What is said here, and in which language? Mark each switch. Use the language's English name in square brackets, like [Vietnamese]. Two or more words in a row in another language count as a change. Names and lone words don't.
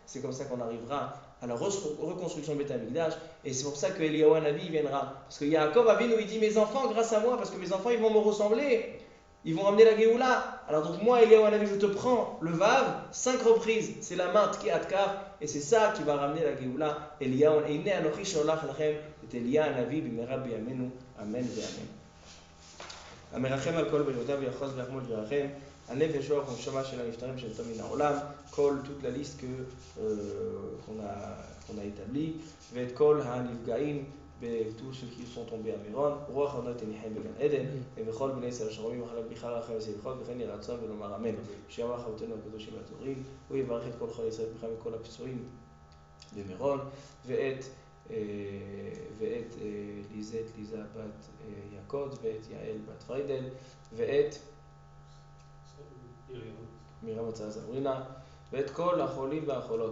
[French] c'est comme ça qu'on arrivera à la reconstruction de Beth Amikdash. Et c'est pour ça que Eliyahu Hanavi viendra. Parce que Yaakov Avinu, il dit mes enfants, grâce à moi, parce que mes enfants, ils vont me ressembler. Ils vont ramener la Géoula. Alors donc moi, Eliyahu Hanavi, je te prends le Vav, 5 reprises. C'est la main qui Atkar, et c'est ça qui va ramener la Géoula. [Hebrew] אליהו הנה אנכי שולח לכם, et אליהו הנביא, במהרה בימינו, אמן ואמן. המרחם על כל בריאותיו ויחוז ויחמול וירחם, הנפש רוח ונשמה של הנפטרים שנמצאים מן העולם, [French] toute la liste qu'on a établie, [Hebrew] ואת כל הנפגעים [French] tous ceux qui sont tombés à Méron, [Hebrew] רוח אדוני תניחם בגן עדן, ובכל בני ישראל אשר רואים מחלק בכלל רחם ושמחות, וכן יהי רצון ונאמר אמן. שיאמר חבותינו הקדושים והטהורים, הוא יברך את כל חולי ישראל בכלל וכל הפצועים במירון, ואת ליזה בת יעקב, ואת יעל בת פריידל, ואת מרים הצעה זמרינה, ואת כל החולים והחולות.